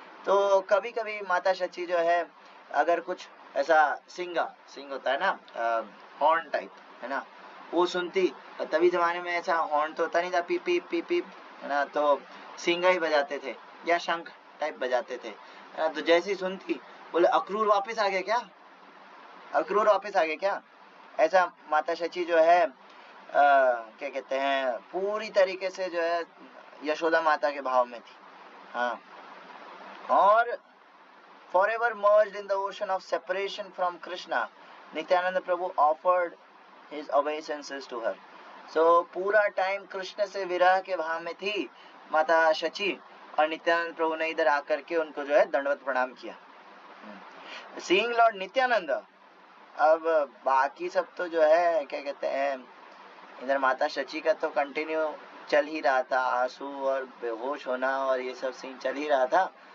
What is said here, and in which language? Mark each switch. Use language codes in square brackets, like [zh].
[hi] तो कभी कभी माता शची जो है अगर कुछ ऐसा सिंग होता है ना, हॉर्न टाइप, है ना, वो सुनती, तभी जमाने में ऐसा हॉर्न तो होता नहीं था, पीप पीप पीप पीप, है ना, तो सिंगा ही बजाते थे या शंख टाइप बजाते थे, है ना। तो जैसे ही सुनती बोले अक्रूर वापस आ गया क्या, अक्रूर वापस आ गया क्या, ऐसा माता शची जो है क्या कहते हैं पूरी तरीके से जो है यशोदा माता के भाव में थी। [en] हाँ, और forever merged in the ocean of separation from Krishna, Nityananda Prabhu offered his obeisances to her. [hi] So पूरा टाइम कृष्ण से विरह के भाव में थी माता शची, और नित्यानंद प्रभु ने इधर आकर के उनको जो है दंडवत प्रणाम किया। [en] Seeing Lord [hi] नित्यानंद, अब बाकी सब तो जो है क्या कहते हैं, इधर माता शची का तो कंटिन्यू चल ही रहा था, आंसू और बेहोश होना और ये सब सीन चल ही रहा था।